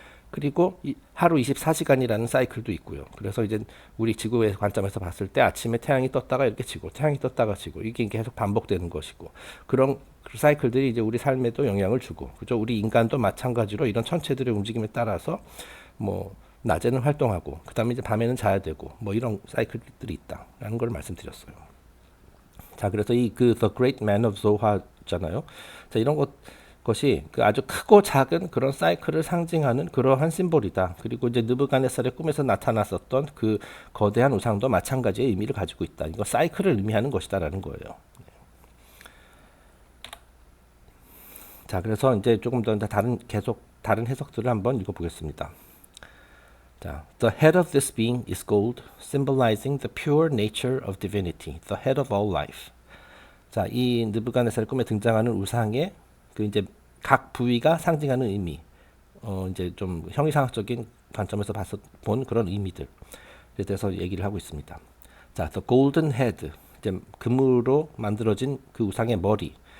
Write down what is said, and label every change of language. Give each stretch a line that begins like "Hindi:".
Korean: 그리고 하루 24시간이라는 사이클도 있고요. 그래서 이제 우리 지구의 관점에서 봤을 때 아침에 태양이 떴다가 이렇게 지고, 태양이 떴다가 지고, 이게 계속 반복되는 것이고, 그런 사이클들이 이제 우리 삶에도 영향을 주고, 그죠? 우리 인간도 마찬가지로 이런 천체들의 움직임에 따라서 뭐 낮에는 활동하고, 그 다음에 이제 밤에는 자야 되고, 뭐 이런 사이클들이 있다라는 걸 말씀드렸어요. 자, 그래서 The Great Man of Zoha잖아요. 자, 이런 것이 그 아주 크고 작은 그런 사이클을 상징하는 그러한 심볼이다. 그리고 이제 느부갓네살의 꿈에서 나타났었던 그 거대한 우상도 마찬가지의 의미를 가지고 있다. 이거 사이클을 의미하는 것이다라는 거예요. 자, 그래서 이제 조금 더 다른 해석들을 한번 읽어보겠습니다.
English: 자, The head of this being is gold, symbolizing the pure nature of divinity, the head of all life.
Korean: 자, 이 느부갓네살 꿈에 등장하는 우상의 그 이제 각 부위가 상징하는 의미, 이제 좀 형이상학적인 관점에서 본 그런 의미들. 대해서 얘기를 하고 있습니다. 자, the golden head, 이제 금으로 만들어진 그 우상의 머리.